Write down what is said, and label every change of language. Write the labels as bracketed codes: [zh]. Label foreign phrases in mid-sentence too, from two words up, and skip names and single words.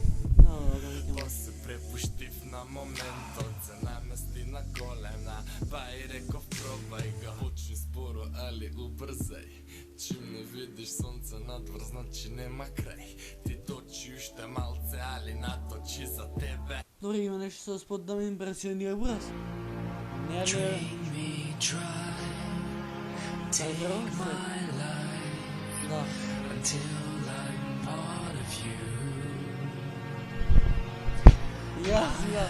[mk] Па се препуштив на моментот, се намести на колена, па и реков пробај го. Почни споро, али убрзај. Чим не видиш сонце надвор, значи нема крај. Ти точи уште малце, али наточи за тебе. [bg] Дори има нещо с под да ме импресионира, брат. [mk] Не е ли... Да. Я.